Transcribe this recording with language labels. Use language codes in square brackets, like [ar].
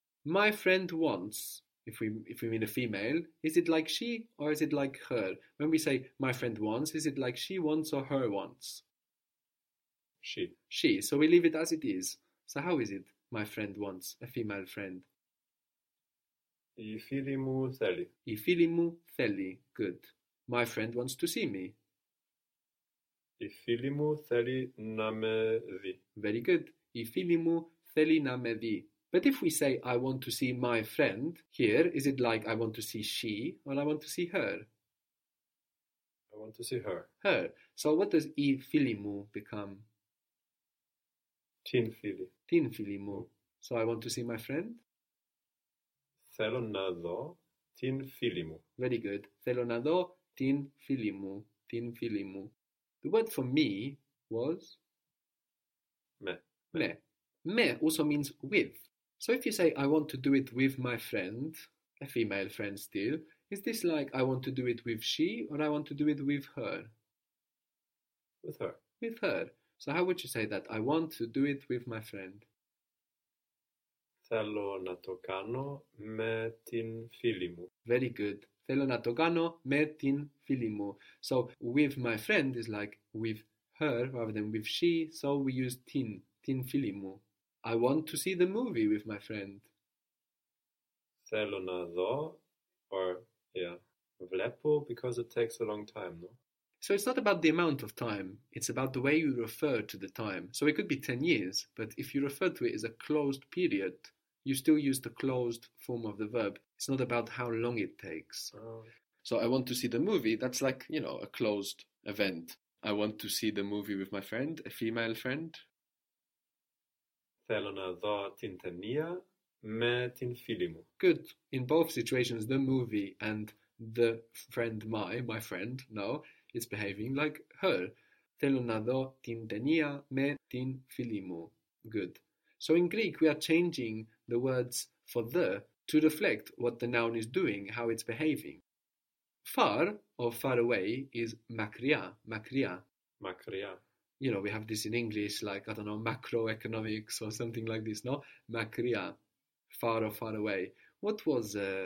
[en] My friend wants, if we mean a female, is it like she or is it like her? When we say my friend wants, is it like she wants or her wants? She. She, so we leave it as it is. So how is it my friend wants, a female friend? [el] Η φίλη μου θέλει. Η φίλη μου θέλει, [en] good. My friend wants to see me. [el] Η φίλη μου θέλει να με δει. [en] Very good. [el] Η φίλη μου θέλει να με δει. [en] But if we say, I want to see my friend, here, is it like I want to see she or I want to see her? I want to see her. Her. So what does [el] η φίλη μου [en] become? [el] Την φίλη. Την φίλη μου. [en] So I want to see my friend? [el] Θέλω να δω την φίλη μου. [en] Very good. [el] Θέλω να δω την φίλη μου. Την φίλη μου. [en] The word for me was? Me. Me also means with. So if you say, I want to do it with my friend, a female friend still, is this like, I want to do it with she, or I want to do it with her? With her. With her. So how would you say that? I want to do it with my friend. [el] Θέλω να το κάνω με την φίλη μου. [en] Very good. [el] Θέλω να το κάνω με την φίλη μου. [en] So, with my friend is like with her rather than with she, so we use [el] την, την φίλη μου. [en] I want to see the movie with my friend. [el] Θέλω να δω, [en] or, yeah, [el] βλέπω, [en] because it takes a long time, no? So it's not about the amount of time, it's about the way you refer to the time. So it could be 10 years, but if you refer to it as a closed period, you still use the closed form of the verb. It's not about how long it takes. Oh. So I want to see the movie. That's like, you know, a closed event. I want to see the movie with my friend, a female friend. [el] Θέλω να δω την ταινία με την φίλη μου. [en] Good. In both situations, the movie and the friend, my friend, no, is behaving like her. [el] Θέλω να δω την ταινία με την φίλη μου. [en] Good. So in Greek, we are changing the words for the to reflect what the noun is doing, how it's behaving. Far or far away is makria, makria. Makria. You know, we have this in English, like, I don't know, macroeconomics or something like this, no? Makria, far or far away. What was